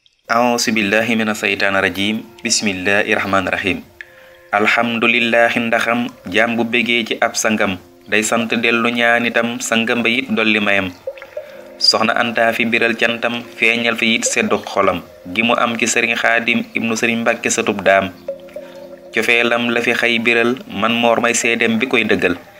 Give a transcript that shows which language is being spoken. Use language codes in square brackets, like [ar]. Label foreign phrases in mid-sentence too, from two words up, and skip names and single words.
[ar] أعوذ بالله من الشيطان الرجيم. بسم الله الرحمن الرحيم. [wo] Alhamdulillahi ndaxam jaam bu bégee ci ab sangam, day sant dellu ñaan itam sangam ba it dolli mayam. Soxna Anta fi biral cantam, feeñal fi it seddu xolam, gi mu am ci Sëriñ Xaadim ibnu Sëriñ Mbàkke satub daam. Cofeelam la fi xëy biral, man moor may seedem bi koy dëggal.